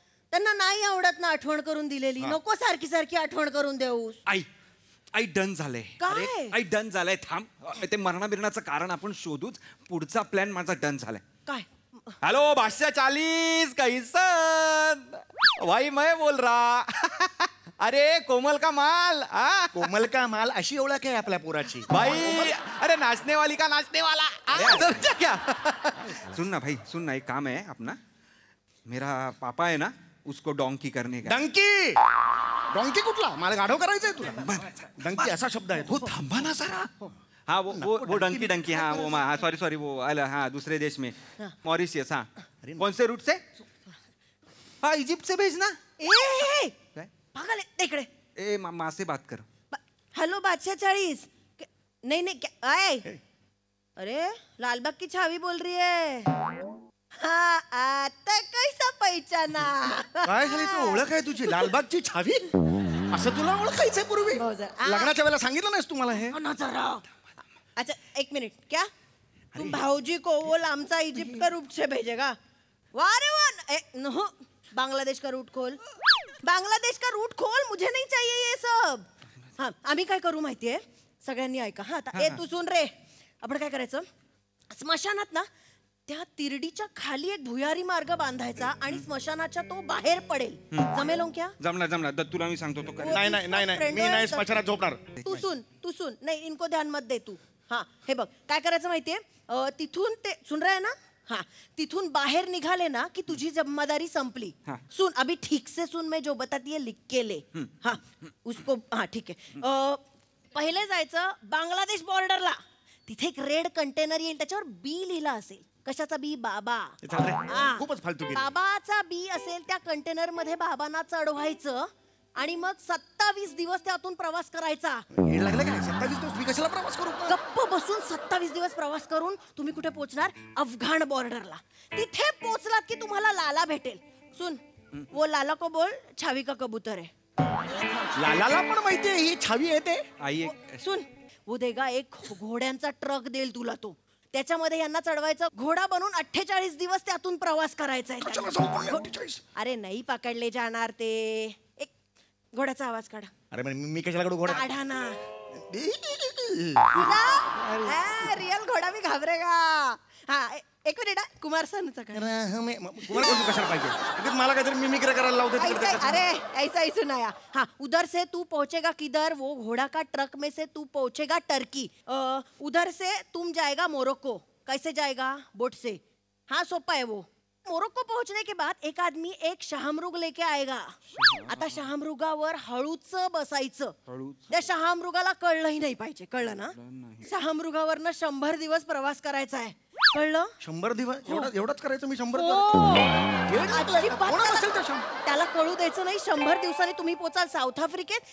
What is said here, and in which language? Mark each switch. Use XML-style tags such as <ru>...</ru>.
<mr>त्यांना नाही आवडत ना आठवण करून दिलेली. नको सारखी आठवण करून देऊ. आई डन झालंय. काय? आई डन झालंय. थांब, ते मरणाबिरणाचं कारण आपण शोधूच. पुढचा प्लॅन माझा डन झालाय. काय?</mr> <hi>हेलो 540 कैसन भाई मैं बोल रहा. अरे कोमल का माल.</hi> <mr>कोमल का माल अशी ओळख आहे आपल्या पोराची.</mr> <hi>भाई अरे नाचने वाली का नाचने वाला. क्या सुन ना भाई, सुन ना, एक काम है अपना. मेरा पापा है ना, उसको डोंकी करने का.</hi> <mr>डोंकी कुठला? मला गाढव करायचंय तुला. डंकी असा शब्द आहे. हो थांबा ना जरा.</mr> <hi>हाँ वो डंकी. हाँ वो सॉरी वो हाँ दूसरे देश में मॉरिशियस. हाँ कौन से रूट से? हाँ इजिप्ट से भेजना. पागल है इकडे. ए माँ से बात कर. हेलो 540. नहीं क्या? अरे लालबाग की छावी बोल रही है. हाँ आता कैसा पहचाना?</hi> <mr>काय झाली? तू ओळख आहे तुझी लालबागची छावी? असं तुला ओळखायचंय पूर्वी? लग्नाच्या वेळेला सांगितलं नाहीस तुम्हाला हे?</mr> <hi>अच्छा एक मिनिट. क्या तुम भाऊजी को वो लामचा इजिप्ट का रूट से भेजेगा? वाह रे वाह. नो बांग्लादेश का रूट खोल. बांग्लादेश का रूट खोल. मुझे नहीं चाहिए ये सब.</hi> <mr>हाँ आम्ही काय करू माहितीये? सगळ्यांनी ऐका. हा आता</mr> <hi>तू सुन रे.</hi> <mr>आपण काय करायचं? स्मशानात ना त्या तिरडीच्या खाली एक भुयारी मार्ग बांधायचा आणि स्मशानाच्या तो बाहेर पडेल. जमेल ओंक्या? जमला तुला मी सांगतो तो नाही मी नाही स्मशानात झोपणार. तू सुन नाही</mr> <hi>इनको ध्यान मत दे तू.</hi> <mr>हा हे बघ काय करायचं माहितीये, तिथून</mr> <hi>ते सुन रहा है ना,</hi> <mr>हाँ तिथून बाहेर निघाले ना की तुझी जिम्मेदारी संपली.</mr> <hi>सुन अभी ठीक से सुन, मैं जो बताती है लिख के ले. हाँ उसको हाँ ठीक है.</hi> <mr>पहिले जायचं बांगलादेश बॉर्डरला, तिथे एक रेड कंटेनर येईल, त्याच्यावर बी लिहिला असेल. कशाचा बी? बाबा. खूपच फालतू. बाबाचा बी असेल त्या कंटेनर मध्ये बाबांना चढवायचं आणि मग 27 दिवस त्यातून प्रवास करायचा. लागलं काय 27 दिवस मी कशाला प्रवास करू? गप्प बसून 27 दिवस प्रवास करून तुम्ही कुठे पोहोचणार? अफगाण बॉर्डरला. तिथे पोहोचलात की तुम्हाला लाला भेटेल.</mr> <hi>सुन वो लाला को बोल छावी का कबूतर है.</hi> <mr>लालाला पण माहितीये ही छावी येते.</mr> <hi>सुन वो देगा</hi> <mr>एक घोड्यांचा ट्रक देईल तुला तो, त्याच्यामध्ये यांना चढवायचं, घोडा बनून 48 दिवस त्यातून प्रवास करायचा आहे. अरे नाही पकडले जाणार ते. एक घोड्याचा आवाज काढा. अरे मी कशाला काढू घोडा? काढा ना. रियल घोडा भी घाबरेगा. हा एक मिनिट कुमार सानूचा कशाला पाहिजे? मला काहीतरी मिमिक्री करायला लावते.</mr> <hi>अरे ऐसा ही सुनाया. हाँ उधर से तू पहुंचेगा किधर? वो घोड़ा का ट्रक में से तू पहुंचेगा टर्की. उधर से तुम जाएगा मोरक्को. कैसे जाएगा? बोट से. हाँ सोपा है वो. मोरक्को पहुंचने के बाद एक आदमी एक शहामृग लेके आएगा.</hi> <mr>आता शहामृगावर हळूच बसायचं. त्या शहामृगाला कळलंही नाही पाहिजे. कळलं ना? शहामृगावरनं 100 दिवस प्रवास करायचा आहे. कळलं? 100 दिवस एवढंच करायचं मी? 100 त्याला कळू द्यायचं नाही. 100 दिवसांनी तुम्ही पोचाल साऊथ आफ्रिकेत.</mr>